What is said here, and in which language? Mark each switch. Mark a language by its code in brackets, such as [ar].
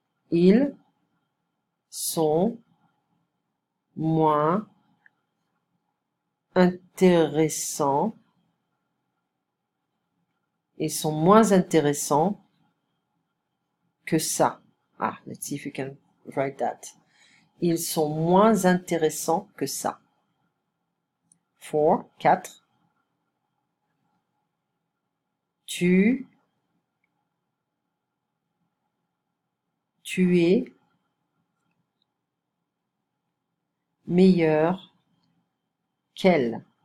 [fr] Ils sont moins intéressants. Ils sont moins intéressants que ça. [en] Ah, let's see if you can write that. [fr] Ils sont moins intéressants que ça. 4. 4. Tu es meilleur qu'elle.